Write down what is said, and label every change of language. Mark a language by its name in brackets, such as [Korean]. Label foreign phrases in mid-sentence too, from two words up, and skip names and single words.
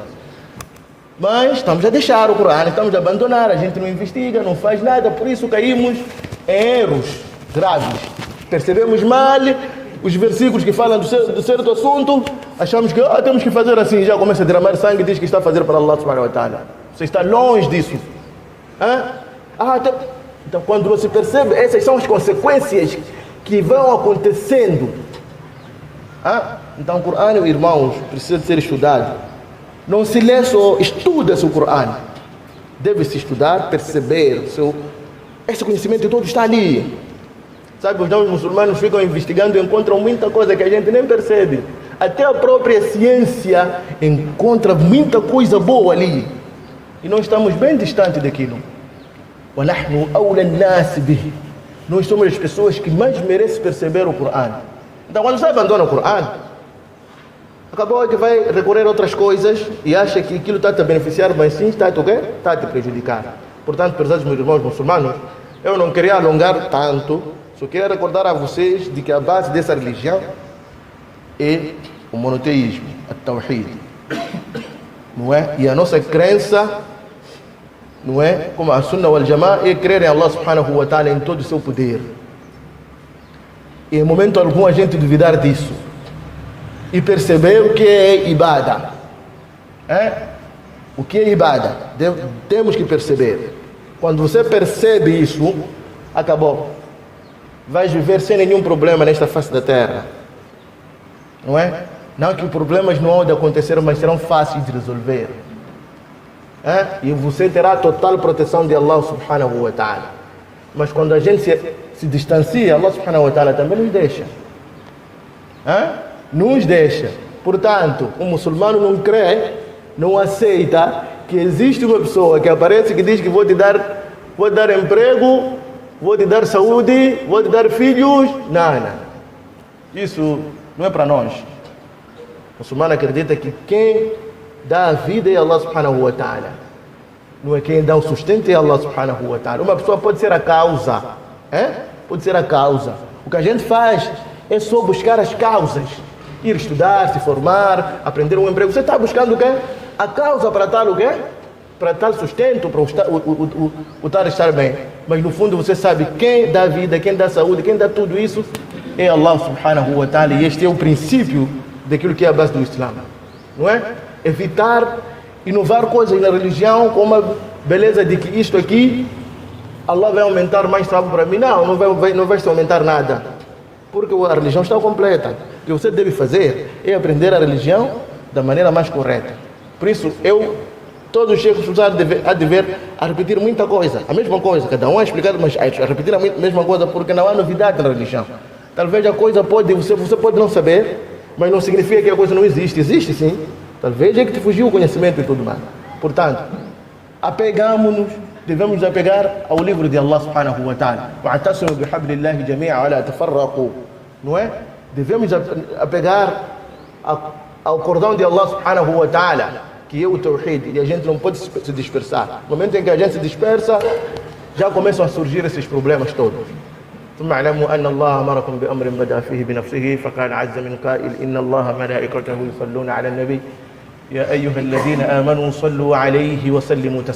[Portuguese] Mas estamos a deixar o Corão, estamos a abandonar, a gente não investiga, não faz nada, por isso caímos em erros graves. Percebemos mal os versículos que falam do certo assunto, achamos que temos que fazer assim, já começa a derramar sangue e diz que está a fazer para [Arabic] الله سبحانه وتعالى. [Portuguese] Você está longe disso. Então quando você percebe, essas são as consequências que vão acontecendo. Então o Corão, irmãos, precisa de ser estudado. Não se lê só, estuda-se o Corão. Deve-se estudar, perceber. Esse conhecimento todo está ali. Sabe, os muçulmanos ficam investigando e encontram muita coisa que a gente nem percebe. Até a própria ciência encontra muita coisa boa ali. E nós estamos bem distantes daquilo. [Arabic] وَنَحْنُ أَوْلَى النَّاسِ بِهِ. [Portuguese] Nós somos as pessoas que mais merecem perceber o Corão. Então quando você abandona o Corão, acabou que vai recorrer a outras coisas e acha que aquilo está a te beneficiar, mas sim está a te prejudicar. Portanto, prezados meus irmãos muçulmanos, eu não queria alongar tanto, só queria recordar a vocês de que a base dessa religião é o monoteísmo, a Tawhid. Não é? E a nossa crença, não é? Como a [Arabic] السنة والجماعة, [Portuguese] é crer em [Arabic] الله سبحانه وتعالى [Portuguese] em todo o seu poder. E em momento algum a gente duvidar disso. E perceber o que é ibada. O que é ibada? Temos que perceber. Quando você percebe isso, acabou. Vais viver sem nenhum problema nesta face da terra. Não é? Não que problemas não hão de acontecer, mas serão fáceis de resolver. E você terá a total proteção de [Arabic] الله سبحانه وتعالى. [Portuguese] Mas quando a gente se distancia, [Arabic] الله سبحانه وتعالى [Portuguese] também nos deixa. Nos deixa. Portanto, o muçulmano não crê, não aceita que existe uma pessoa que aparece que diz que vou te dar emprego, vou te dar saúde, vou te dar filhos. Não. Isso não é para nós. O muçulmano acredita que quem dá a vida é [Arabic] الله سبحانه وتعالى. [Portuguese] Não é quem dá o sustento é [Arabic] الله سبحانه وتعالى. [Portuguese] Uma pessoa pode ser a causa. Pode ser a causa. O que a gente faz é só buscar as causas. Ir estudar, se formar, aprender um emprego. Você está buscando o quê? A causa para tal o quê? Para tal sustento, para o tal estar bem. Mas no fundo você sabe quem dá vida, quem dá saúde, quem dá tudo isso é [Arabic] الله سبحانه وتعالى. [Portuguese] E este é o princípio daquilo que é a base do Islã. Não é? Evitar inovar coisas na religião com uma beleza de que isto aqui Allah vai aumentar mais trabalho para mim. Não vai se aumentar nada. Porque a religião está completa. O que você deve fazer é aprender a religião da maneira mais correta. Por isso, todos os cheikhs há de ver a repetir muita coisa. A mesma coisa, cada um é explicado, mas a repetir a mesma coisa porque não há novidade na religião. Talvez a coisa você pode não saber, mas não significa que a coisa não existe. Existe sim. Talvez é que te fugiu o conhecimento e tudo mais. Portanto, devemos nos apegar ao livro de [Arabic] الله سبحانه وتعالى. وَاعْتَصِمُوا بِحَبْلِ اللَّهِ جَمِيعًا وَلَا تَفَرَّقُوا. [Portuguese] Não é? Devemos apegar ao cordão de [Arabic] الله سبحانه وتعالى, [Portuguese] que é o Tawhid, e a gente não pode se dispersar. No momento em que a gente se dispersa, já começam a surgir esses problemas todos. [Arabic] ثم اعلموا أن الله أمركم بأمر بدأ فيه بنفسه فقال عز من قائل إن الله ملائكته يصلون على النبي يا أيها الذين آمنوا صلوا عليه وسلموا تسليما.